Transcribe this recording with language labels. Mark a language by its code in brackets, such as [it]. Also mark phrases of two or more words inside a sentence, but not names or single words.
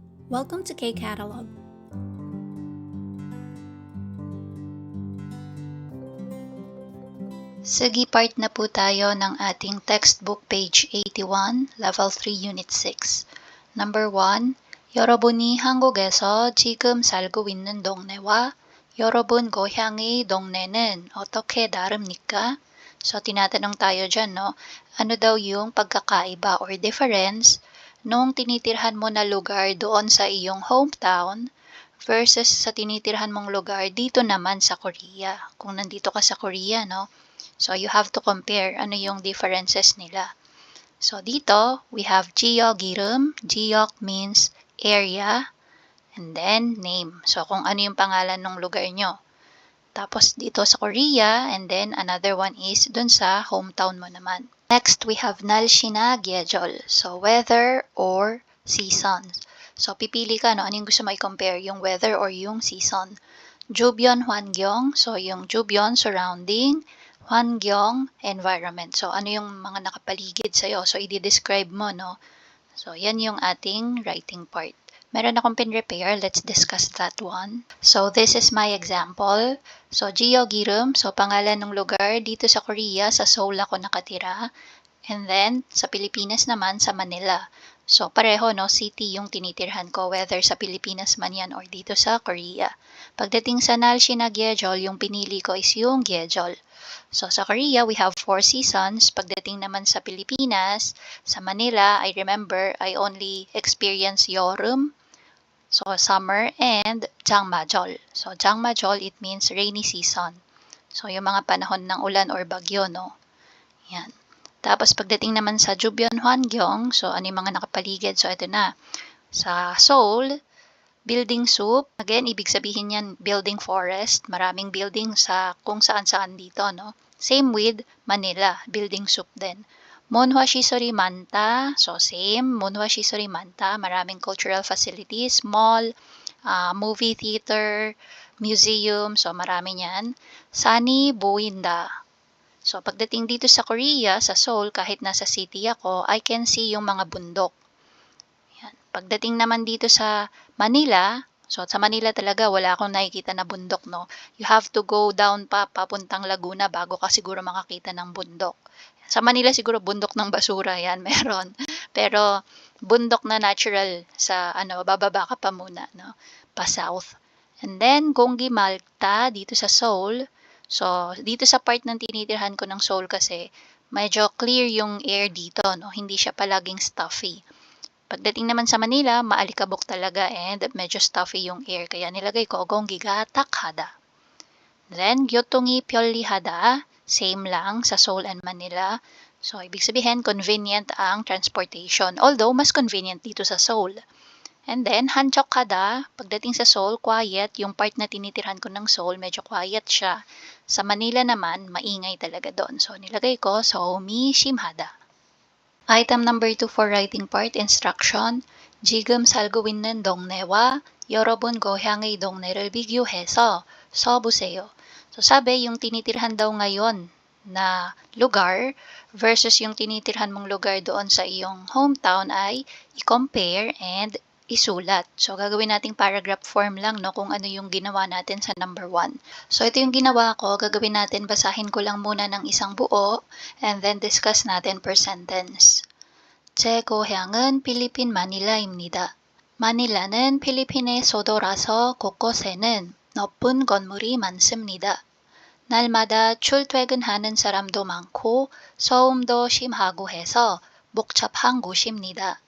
[en] Welcome to K-Catalog. [tl] Sige, part na po tayo ng ating textbook page 81, level 3, unit 6. [en] Number 1, [ko] 여러분이 한국에서 지금 살고 있는 동네와 여러분 고향의 동네는 어떻게 다릅니까? [tl] So, tinatanong tayo dyan, no? Ano daw yung pagkakaiba [en] or difference [tl] nung tinitirhan mo na lugar doon sa iyong hometown versus sa tinitirhan mong lugar dito naman sa Korea. Kung nandito ka sa Korea, no? So, [en] you have to compare [tl] ano yung differences nila. So, dito, [en] we have [ko] 지역 이름. [en] 지역 means area, and then name. So, [tl] kung ano yung pangalan ng lugar nyo. Tapos, dito sa Korea, and then another one is dun sa hometown mo naman. [en] Next, we have [ko] 날씨나 계절. [en] So, weather or seasons. So, [tl] pipili ka, no? Ano yung gusto mo i-compare? Yung weather or yung season? [ko] 주변 환경. [tl] So, yung 주변, surrounding. [ko] 환경, [en] environment. [tl] So, ano yung mga nakapaligid sa'yo? So, i-describe mo, no? So, yan yung ating writing part. Meron akong pin-repair. [en] Let's discuss that one. So, this is my example. So, [ko] 지역 이름. [tl] So, pangalan ng lugar dito sa Korea, sa Seoul ako nakatira. And then, sa Pilipinas naman, sa Manila. So, pareho, no? City yung tinitirhan ko, whether sa Pilipinas man yan or dito sa Korea. Pagdating sa 날씨 na 계절, yung pinili ko is yung 계절. [en] So, sa Korea, we have 4 seasons. [tl] Pagdating naman sa Pilipinas, sa Manila, [en] I remember I only experienced 여름, so summer, and 장마절. So, 장마절, it means rainy season. So, [tl] yung mga panahon ng ulan or bagyo, no? Yan. Tapos, pagdating naman sa [ko] 주변 환경, [tl] so ano yung mga nakapaligid? So, ito na. Sa Seoul, [en] building soup. [tl] Again, ibig sabihin yan, [en] building forest. [tl] Maraming building sa kung saan-saan dito, no? [en] Same with Manila, building soup din. [ko] 문화 시설이 많다. [en] So, same. [ko] 문화 시설이 많다. [en] Maraming cultural facilities, mall, movie theater, museum. [tl] So, marami yan. [ko] 산이 보인다. [tl] So, pagdating dito sa Korea, sa Seoul, kahit nasa city ako, [en] I can see [tl] yung mga bundok. Yan. Pagdating naman dito sa Manila, so sa Manila talaga wala akong nakikita na bundok, no? [en] You have to go down [tl] papuntang Laguna bago ka siguro makakita ng bundok. Sa Manila siguro bundok ng basura yan, meron. Pero bundok na natural sa bababa ka pa muna, no? Pa south. [en] And then Gyeonggi Malta [tl] dito sa [en] Seoul. [tl] So dito sa part ng tinitirhan ko ng Seoul kasi medyo clear yung air dito, no? Hindi siya palaging stuffy. Pagdating naman sa Manila, maalikabok talaga and medyo stuffy yung air. Kaya nilagay ko [ko] Gyeonggi가 딱하다. [tl] Then, [ko] 교통이 편리하다. [tl] Same lang sa Seoul and Manila. So, ibig sabihin, convenient ang transportation. Although, mas convenient dito sa Seoul. [en] And then, 한적하다. [tl] Pagdating sa Seoul, quiet. Yung part na tinitirhan ko ng Seoul, medyo quiet siya. Sa Manila naman, maingay talaga doon. So, nilagay ko, [ko] 소음이 심하다. [en] Item number 2 for writing part, instruction. [ko] 지금 살고 있는 동네와 여러분 고향의 동네를 비교해서 써보세요. [tl] So, sabi, yung tinitirhan daw ngayon na lugar versus yung tinitirhan mong lugar doon sa iyong hometown ay i-compare and isulat. So, gagawin nating paragraph form lang, no, kung ano yung ginawa natin sa number 1. So, ito yung ginawa ko. Gagawin natin, basahin ko lang muna ng isang buo and then discuss natin per sentence. [ko] 제 고향은 필리핀 마닐라입니다. 마닐라는 필리핀의 수도라서 곳곳에는 높은 건물이 많습니다. 날마다 출퇴근하는 사람도 많고 소음도 심하고 해서 복잡한 곳입니다.